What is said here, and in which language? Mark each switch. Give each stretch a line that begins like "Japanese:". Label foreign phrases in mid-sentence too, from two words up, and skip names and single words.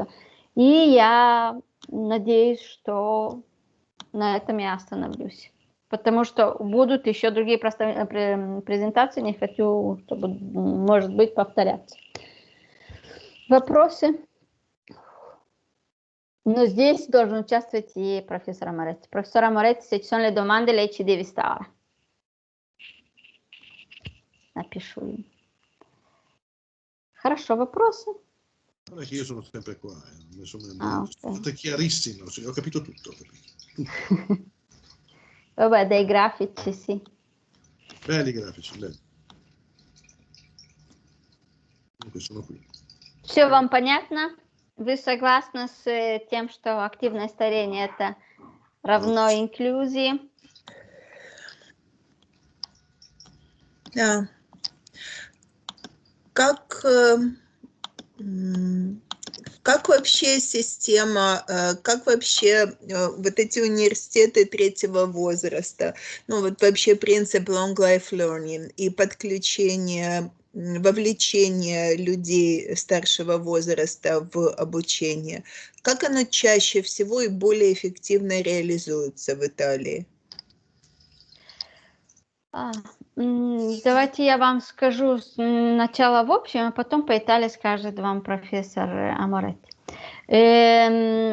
Russian: И я надеюсь, что на этом я остановлюсь. Потому что будут еще другие презентации, не хочу, чтобы, может быть, повторяться. Вопросы? Но здесь должен участвовать и профессор Моретти. Профессор Моретти,
Italian: se ci sono le domande, lei ci deve stare.
Russian: Напишу им. Хорошо, вопросы?
Italian: Non è che io sono sempre qua, tutto chiarissimo, ho capito tutto. Vabbè, dai grafici, sì. Belli grafici, belli. Comunque sono qui.
Russian: Все вам понятно? Вы согласны с тем, что активное старение это равно инклюзии? Да. Как вообще система, как вообще вот эти университеты третьего возраста, ну вот вообще принцип
English: long life learning
Russian: и подключение, вовлечение людей старшего возраста в обучение, как оно чаще всего и более эффективно реализуется в Италии? Давайте я вам скажу сначала в общем, а потом по Италии скажет вам профессор Моретти.